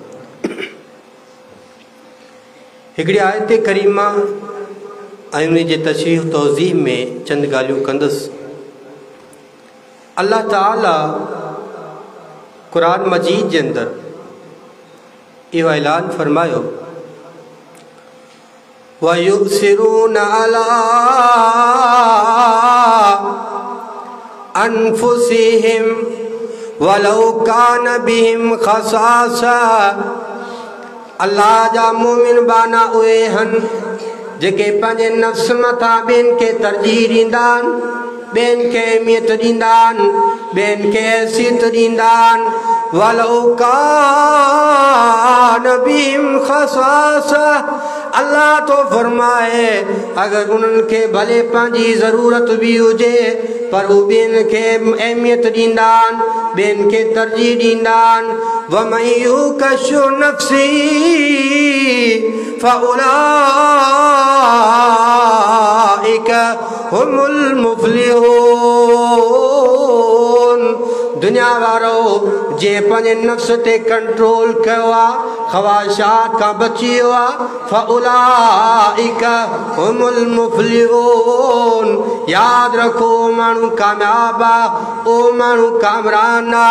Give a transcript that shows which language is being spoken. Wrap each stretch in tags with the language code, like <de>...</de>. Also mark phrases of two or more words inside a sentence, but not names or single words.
<sd>हिकिड़ी आयत करीमा ऐं उन जे तशरीह तौज़ीह में चंद ॻाल्हियूं कंदसि। अल्लाह ताला क़ुरान मजीद जे अंदरि इहो ऐलान फरमायो</sd> <ar>ويؤثرون على أنفسهم ولو كان بهم خصاصة.</ar> <sd>अल्लाह जा मोमिन बाना उहे हन जेके पंहिंजे नफ़्स मथां ॿियनि खे तरजीह ॾींदा आहिनि, ॿियनि खे अहमियत ॾींदा आहिनि, ॿियनि खे हैसियत ॾींदा आहिनि।</sd> <ar>ولو كان بهم خصاصة</ar> <sd>अल्लाह तो फरमाए अगर उन्हनि खे भले पंहिंजी ज़रूरत भी हुजे पर उहे ॿियनि खे अहमियत ॾींदा आहिनि, ॿियनि खे तरजीह ॾींदा आहिनि।</sd> <ar>ومن يوق شح نفسه فأولئك هم المفلحون.</ar> <sd>दुनिया वारो जे पंहिंजे नफ्स ते कंट्रोल कयो आहे, ख़वाहिशात खां बची वियो आहे,</sd> <ar>فأولئك هم المفلحون.</ar> <sd>यादि रखो माण्हू कामयाब आहे, ओ माण्हू कामरान आहे।</sd>